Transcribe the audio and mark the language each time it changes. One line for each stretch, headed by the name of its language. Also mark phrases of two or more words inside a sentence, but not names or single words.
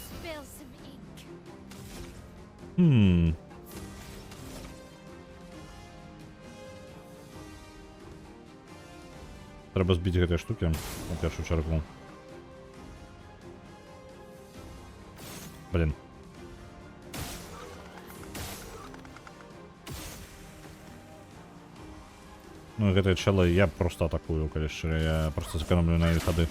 English: spill some ink.
Belarusian: Треба збити гэтыя штукі на першую чаргу. Блін. Ну і гэтыя чэлы я просто атакую, калі шчыра, я просто зэканомлю на іх хады.